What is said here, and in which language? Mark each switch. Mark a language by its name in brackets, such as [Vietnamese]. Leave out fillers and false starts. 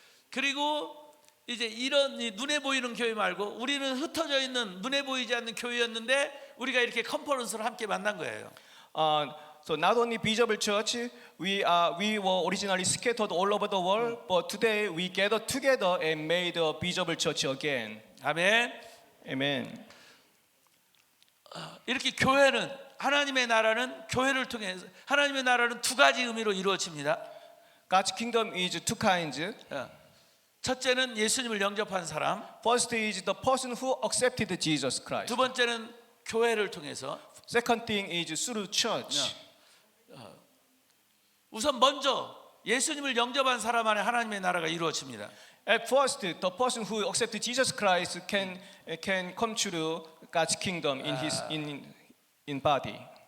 [Korean] 그리고 이제 이런 눈에 보이는 교회 말고 우리는 흩어져 있는 눈에 보이지 않는 교회였는데 우리가 이렇게 컨퍼런스를 함께 만난 거예요. [English] So not only visible church, we were originally scattered all over the world, but today we gathered together and made a visible church again. [Korean] 아멘. [English] Amen. [Korean] 이렇게 교회는 하나님의 나라는 교회를 통해서 하나님의 나라는 두 가지 의미로 이루어집니다. [English] God's kingdom is two kinds. [Korean] 첫째는 예수님을 영접한 사람. [English] First is the person who accepted Jesus Christ. [Korean] 두 번째는 교회를 통해서. [English] Second thing is through church. [Korean] 우선 먼저 예수님을 영접한 사람 안에 하나님의 나라가 이루어집니다. [English] At first, the person who accepted Jesus Christ can come to God's kingdom in his in body.